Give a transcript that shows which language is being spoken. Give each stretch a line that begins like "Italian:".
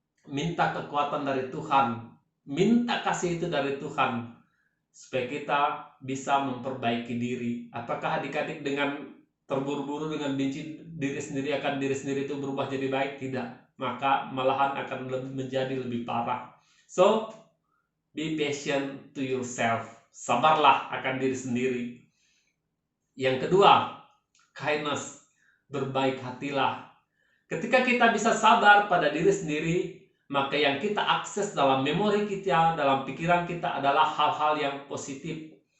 Indonesian: Minta kekuatan dari Tuhan, minta kasih itu dari Tuhan, supaya kita bisa memperbaiki diri. Apakah adik-adik dengan terburu-buru, dengan benci diri sendiri akan diri sendiri itu berubah jadi baik? Tidak. Maka malahan akan menjadi lebih parah.
English: So, be patient to yourself.
Indonesian: Sabarlah akan diri sendiri. Yang kedua, kindness, berbaik hatilah. Ketika kita bisa sabar pada diri sendiri, maka yang kita akses dalam memori kita, dalam pikiran kita adalah hal-hal yang positif.